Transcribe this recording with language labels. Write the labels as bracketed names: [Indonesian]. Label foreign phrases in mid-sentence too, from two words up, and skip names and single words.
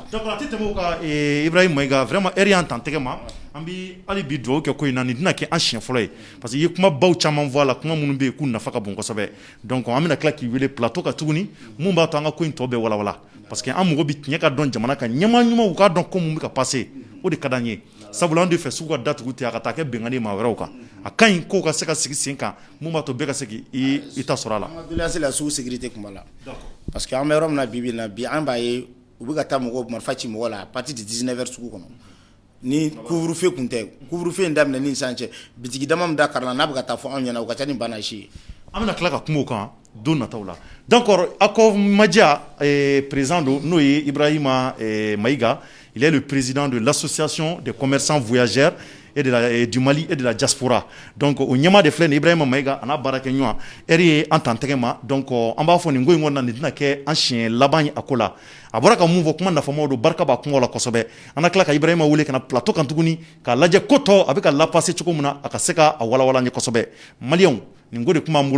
[Bambara] donc a tɛ tɛmɛ o kan Ibrahim Mayiga vraiment heure y'an tan tɛgɛ ma an bɛ hali bi dugawu kɛ ko in na nin tɛna kɛ an siɲɛ fɔlɔ ye parce que i ye kumabaw caman fɔ a la kuma minnu bɛ yen k'u nafa ka bon kosɛbɛ donc an bɛna tila k'i wele plateau kan tuguni mun b'a to an ka ko in tɔ bɛɛ walawala parce que an mago bɛ tiɲɛ ka dɔn jamana kan ɲɛmaa ɲumanw k'a dɔn ko mun bɛ ka passer o de ka d'an ye sabula an de fɛ sugu ka datugu ten a ka taa kɛ bɛnkanni maa wɛrɛw kan a ka ɲi kow ka se ka sigi sen kan mun b'a to bɛɛ ka se k'i ta sɔrɔ a la. an ka doléance la sugu sécurité kun b'a la parce que an bɛ yɔrɔ min na bi bi in na bi an b'a ye u bɛ ka taa mɔgɔw marifa ci mɔgɔ la [French] à partir de 19 heures [Bambara] sugu kɔnɔ ni couvre-feu kun tɛ couvre-feu in daminɛ ni sisan cɛ bitigi dama min da karila n'a bɛ ka taa fɔ anw ɲɛna o ka ca ni bana si ye. an bɛna tila ka kuma o kan don nataw la donc Akov Madia président don n'o ye Ibrahima Mayiga [French] il est le président de l'association des commerçants voyageurs et du Mali et de la diaspora [Bambara] donc o ɲɛma de filɛ nin Ibrahima Mayiga a n'a baarakɛ ɲɔgɔn ɛri ye an tan tɛgɛ ma donc an b'a fɔ nin ko in kɔnɔna nin tɛna kɛ an siɲɛ laban ye a ko la a bɔra ka mun fɔ kuma nafamaw don barika b'a kumaw la kosɛbɛ an na tila ka Ibrahima wele ka na plateau kan tuguni k'a lajɛ ko tɔ a bɛ ka lapasser cogo min na a ka se ka a walawala an ye kosɛbɛ maliyɛnw nin ko de kuma an